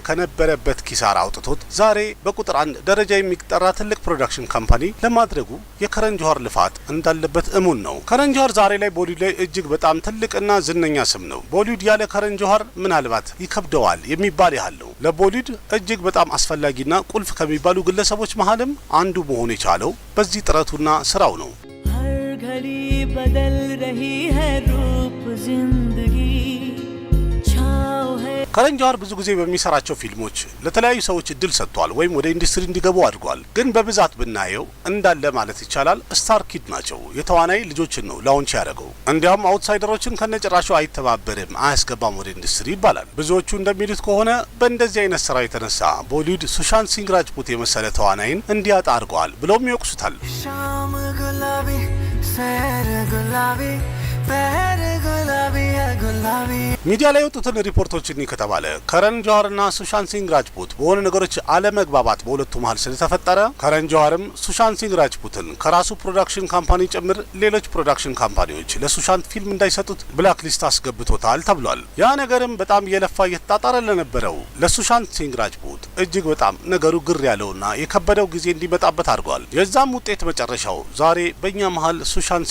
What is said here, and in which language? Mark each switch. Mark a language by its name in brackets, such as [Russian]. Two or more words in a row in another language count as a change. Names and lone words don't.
[Amharic] ከነበረበት ኪሳራ አውጥቶት ዛሬ በቁጥር 1 ደረጃ የሚጠራ ትልቅ [English] production company [Amharic] ለማድረጉ የከረን ጆሃር ልፋት እንዳለበት እሙን ነው። ከረን ጆሃር ዛሬ ላይ ቦሊውድ ላይ እጅግ በጣም ትልቅና ዝነኛ ስም ነው። ቦሊውድ ያለ ከረን ጆሃር ምናልባት ይከብደዋል የሚባል ያህል ነው። ለቦሊውድ እጅግ በጣም አስፈላጊና ቁልፍ ከሚባሉ ግለሰቦች መሃልም አንዱ መሆን የቻለው በዚህ ጥረቱና ስራው ነው። [Hindi] घड़ी बदल रही है रूप जिंदगी छाव है [Amharic] ከረን ጆሃር ብዙ ጊዜ በሚሰራቸው ፊልሞች ለተለያዩ ሰዎች እድል ሰጥቷል ወይም ወደ ኢንዱስትሪ እንዲገቡ አድርጓል። ግን በብዛት ብናየው እንዳለ ማለት ይቻላል [English] star kid [Amharic] ናቸው። የተዋናይ ልጆችን ነው ላውንች ያደረገው። እንዲያውም አውትሳይደሮችን ከነጭራሹ አይተባበርም፣ አያስገባም ወደ ኢንዱስትሪ ይባላል። ብዙዎቹ እንደሚሉት ከሆነ በእንደዚህ አይነት ስራ የተነሳ ቦሊውድ ሱሻንት ሲንግ ራጅፑት የመሰለ ተዋናይን እንዲያጣ አድርገዋል ብለውም ይወቅሱታል። [Hindi] शाम गुलाबी सैर गुलाबी पैर गुलाबी है गुलाबी [Amharic] ሚዲያ ላይ የወጡትን ሪፖርቶችን ከተባለ ከረን ጆሃርና ሱሻንት ሲንግ ራጅፑት በሆነ ነገሮች አለመግባባት በሁለቱ መሃል ስለተፈጠረ ከረን ጆሃርም ሱሻንት ሲንግ ራጅፑትን ከራሱ [English] production company [Amharic] ጭምር ሌሎች [English] production companies [Amharic] ለሱሻንት ፊልም እንዳይሰጡት [English] black list [Amharic] አስገብቶታል ተብሏል። ያ ነገርም በጣም እየለፋ እየተጣጣረ ለነበረው ለሱሻንት ሲንግ ራጅፑት እጅግ በጣም ነገሩ ግር ያለውና የከበደው ጊዜ እንዲመጣበት አድርጓል። የዛም ውጤት መጨረሻው ዛሬ በእኛ መሃል ሱሻንት